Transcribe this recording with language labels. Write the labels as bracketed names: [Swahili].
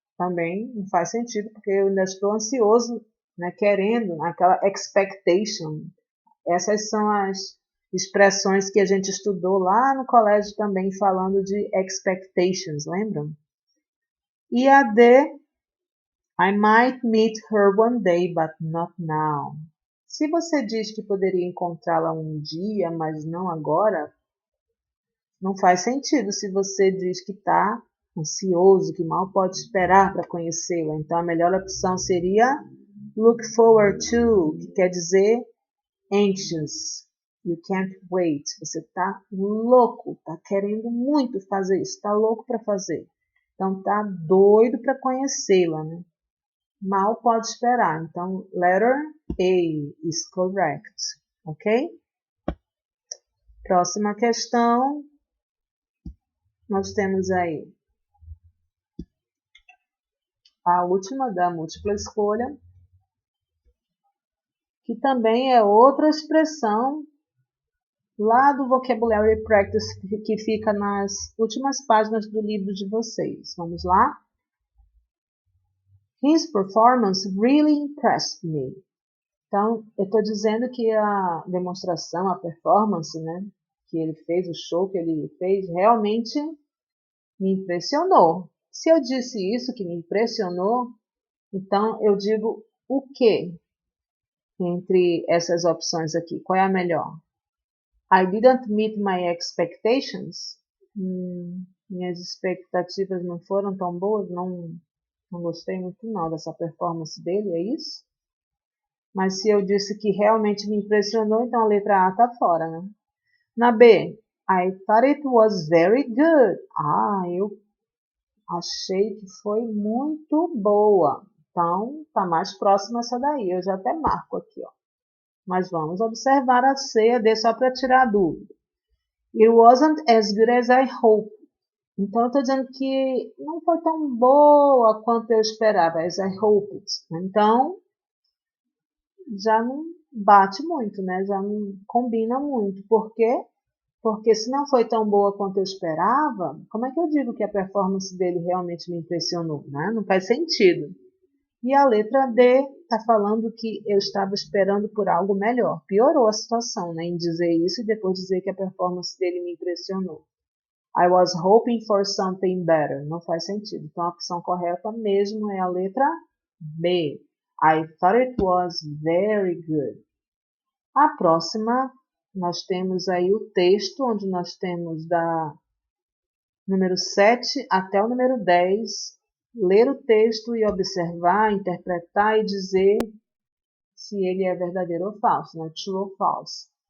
[Portuguese] Também não faz sentido, porque eu ainda estou ansioso, né, querendo, aquela expectation. Essas são as expressões que a gente estudou lá no colégio também, falando de expectations, lembram? E a D, [English] I might meet her one day, but not now. [Portuguese] Se você diz que poderia encontrá-la um dia, mas não agora, não faz sentido se você diz que está ansioso, que mal pode esperar para conhecê-la. Então, a melhor opção seria [English] look forward to, [Portuguese] que quer dizer anxious. [English] You can't wait. [Portuguese] Você está louco, está querendo muito fazer isso, está louco para fazer. Então, está doido para conhecê-la, né? Mal pode esperar. Então, [English] letter A is correct. [Portuguese] Ok? Próxima questão. Nós temos aí a última da múltipla escolha, que também é outra expressão lá do Vocabulary Practice, que fica nas últimas páginas do livro de vocês. Vamos lá? [English] His performance really impressed me. [Portuguese] Então, eu estou dizendo que a demonstração, a performance, né, que ele fez, o show que ele fez, realmente me impressionou. Se eu disse isso, que me impressionou, então eu digo o que entre essas opções aqui? Qual é a melhor? [English] I didn't meet my expectations. [Portuguese] Minhas expectativas não foram tão boas, não gostei muito não dessa performance dele, é isso? Mas se eu disse que realmente me impressionou, então a letra A está fora, né? Na B, [English] I thought it was very good. [Portuguese] Eu achei que foi muito boa. Então, está mais próxima essa daí. Eu já até marco aqui, ó. Mas vamos observar a C e a D só para tirar a dúvida. [English] It wasn't as good as I hoped. [Portuguese] Então, eu estou dizendo que não foi tão boa quanto eu esperava, [English] as I hoped. [Portuguese] Então, já não bate muito, né? Já não combina muito. Por quê? Porque se não foi tão boa quanto eu esperava, como é que eu digo que a performance dele realmente me impressionou? Né? Não faz sentido. E a letra D está falando que eu estava esperando por algo melhor. Piorou a situação, né? Em dizer isso e depois dizer que a performance dele me impressionou. [English] I was hoping for something better. [Portuguese] Não faz sentido. Então a opção correta mesmo é a letra B. [English] I thought it was very good. [Portuguese] A próxima, nós temos aí o texto, onde nós temos da número 7 até o número 10. Ler o texto e observar, interpretar e dizer se ele é verdadeiro ou falso, né? True ou false.